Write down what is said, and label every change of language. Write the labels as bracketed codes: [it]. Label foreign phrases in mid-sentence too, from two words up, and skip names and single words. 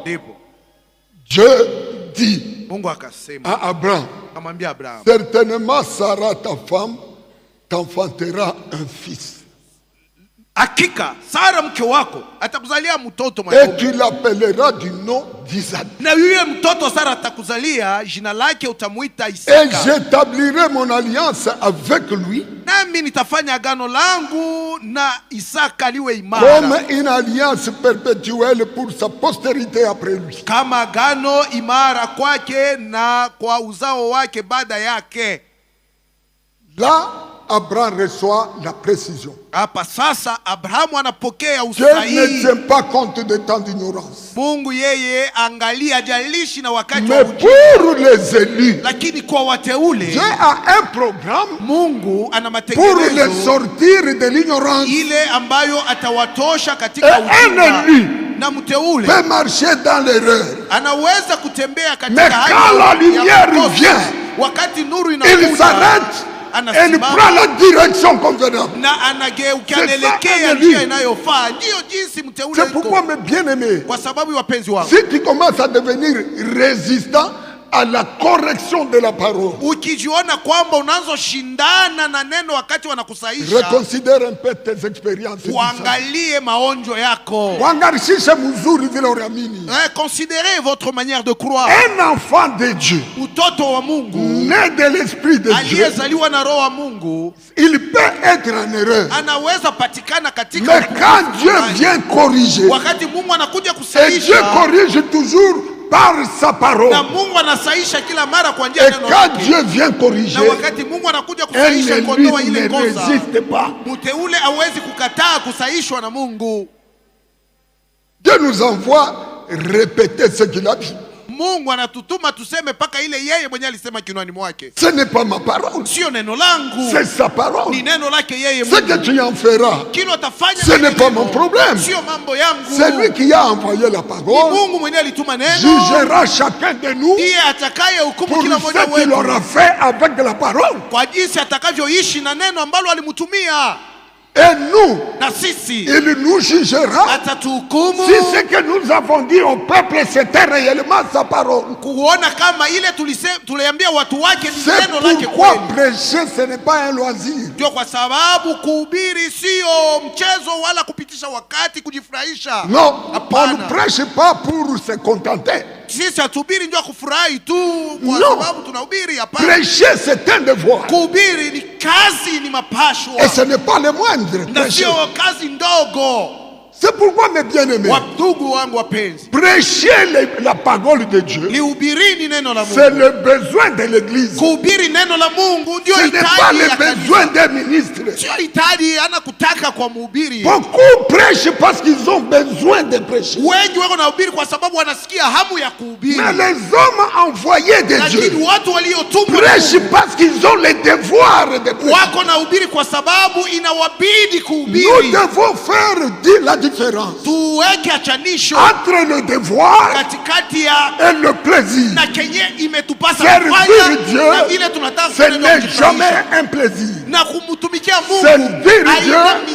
[sw] Ndipo [fr] Dieu dit [sw] Mungu akasema, [fr] à Abraham, [sw] akamwambia Abraham, [fr] certainement Sarah, ta femme, t'enfantera un fils. [sw] hakika Sara mke wako atakuzalia mtoto [fr] Et [sw] mwanaume, [fr] tu l'appelleras du nom d'Isaac. [sw] na yule mtoto Sara atakuzalia jina lake utamuita [fr] Et [sw] Isaka, [fr] j'établirai mon alliance avec lui [sw] nami nitafanya agano langu na Isaka liwe [fr] comme [sw] imara [fr] une alliance perpétuelle pour sa postérité après lui. [sw] kama agano imara kwake na kwa uzao wake baada yake. [fr] Là, Abraham reçoit la précision. [sw] Hapa sasa Abrahamu anapokea [fr] Dieu ne [sw] usahihi. [fr] tient pas compte de temps d'ignorance. [sw] Mungu yeye angalia jalishi na wakati wa [fr] Mais [sw] ujio, [fr] pour les élus, [sw] lakini kwa wateule [fr] Dieu a un programme [sw] Mungu ana [fr] pour les [sw] matengenezo [fr] sortir de l'ignorance. [sw] ile ambayo atawatosha [fr] Et [sw] katika [fr] un [sw] ujinga, [fr] élu [sw] na mteule [fr] peut marcher dans l'erreur. [sw] anaweza kutembea [fr] Mais [sw] katika [fr] quand [sw] hali [fr] la [sw] ya [fr] lumière [sw] kukosa. [fr] vient, [sw] Wakati nuru [fr] il [sw] inakuja [fr] s'arrête et il [sw] anasimama [fr] prend la direction convenable. [sw] na anageuka, [fr] C'est ça, [sw] anaelekea [fr] un [sw] njia [fr] élu. [sw] inayofaa. Ndiyo jinsi mteule [fr] C'est pourquoi, [sw] iko. [fr] mes bien-aimés, [sw] Kwa sababu wapenzi wangu, [fr] si tu commences à devenir résistant à la correction de la parole, [sw] ukijiona kwamba unazoshindana na neno wakati wanakusaisha, [fr] reconsidère un peu tes expériences. [sw] uangalie maonjo yako. Wangarishishe mzuri vile uliamini. [fr] Considérez votre manière de croire. Un enfant de Dieu, [sw] Utoto wa Mungu [fr] né de l'esprit de Dieu, [sw] aliyezaliwa na roho wa Mungu [fr] il peut être en erreur. [sw] anaweza patikana katika [fr] Mais quand Dieu vient corriger, [sw] wakati Mungu anakuja [fr] et Dieu [sw] kusaisha, [fr] corrige toujours par sa parole. [sw] na Mungu anasaisha kila mara kwa njia [fr] Et [sw] ya neno [fr] quand [sw] lake. [fr] Dieu vient corriger, [sw] Na wakati Mungu anakuja [fr] un [sw] kusaisha [fr] élu [sw] kuondoa ile [fr] ne [sw] kosa, [fr] résiste pas. [sw] mteule hawezi kukataa kusaishwa na Mungu. [fr] Dieu nous envoie répéter ce qu'il a dit. [sw] Mungu anatutuma tuseme mpaka ile yeye mwenyewe alisema kinwani mwake. [fr] Ce n'est pas ma parole, [sw] Sio neno langu, [fr] c'est sa parole. [sw] ni neno lake yeye [fr] Ce que [sw] Mungu. [fr] tu en feras, [sw] Kile utafanya [fr] ce [sw] na [fr] n'est [sw] ile [fr] pas [sw] neno, [fr] mon problème. [sw] sio mambo yangu. [fr] C'est lui qui a envoyé la [sw] Ni [fr] parole, [sw] Mungu mwenyewe alituma neno, [fr] jugera chacun de nous [sw] ndiye atakaye hukumu [fr] pour [sw] kila mmoja [fr] ce qu'il [sw] wetu [fr] aura fait avec la parole. [sw] kwa jinsi atakavyoishi na neno ambalo alimtumia. [fr] Et nous, [sw] na sisi [fr] il nous jugera [sw] atatuhukumu [fr] si ce que nous avons dit au peuple c'était réellement sa parole. [sw] kuona kama ile tuliambia watu wake ni [fr] C'est [sw] neno lake [fr] pourquoi [sw] kweli. [fr] prêcher ce n'est pas un loisir. [sw] Ndio kwa sababu kuhubiri sio mchezo wala kupitisha wakati kujifurahisha. [fr] Non, on [sw] Hapana. [fr] ne prêche pas pour se contenter. [sw] Sisi hatubiri ndio kufurahi tu kwa [fr] No. [sw] sababu tunahubiri, hapana. [fr] Prêcher c'est un devoir. [sw] Kuhubiri ni kazi, ni mapashwa. [fr] Et ce n'est pas le moindre. [sw] Na [fr] Prêcher. [sw] sio kazi ndogo. [fr] C'est pourquoi mes bien-aimés, [sw] Wandugu wangu wapenzi, [fr] prêcher la parole de Dieu, [sw] lihubirini neno la [fr] c'est [sw] Mungu. [fr] le besoin de l'église. [sw] Kuhubiri neno la Mungu ndio [fr] Ce n'est pas [sw] hitaji [fr] le [sw] ya [fr] besoin [sw] kanisa. [fr] des ministres. [sw] Sio hitaji ana kutaka kwa mhubiri. [fr] Beaucoup prêchent parce qu'ils ont besoin de prêcher. [sw] Wengi wako nahubiri kwa sababu wanasikia hamu ya kuhubiri. [fr] Mais les hommes envoyés de [sw] Lakini [fr] Dieu [sw] watu waliotumwa na [fr] prêchent [sw] Mungu [fr] parce qu'ils ont le devoir de prêcher. [sw] wako nahubiri kwa sababu inawabidi [fr] Nous [sw] kuhubiri. [fr] devons faire la différence [sw] Tuweke achanisho [fr] entre le devoir [sw] katikati ya [fr] et le plaisir. [sw] na kenye imetupasa [fr] Servir [sw] kufanya [fr] Dieu, [sw] na vile tunataka [fr] ce [sw] kufanya [fr] n'est [sw] kujifurahisha. [fr] jamais un plaisir. [sw] Na kumtumikia Mungu [fr] Servir [sw] haina [fr] Dieu,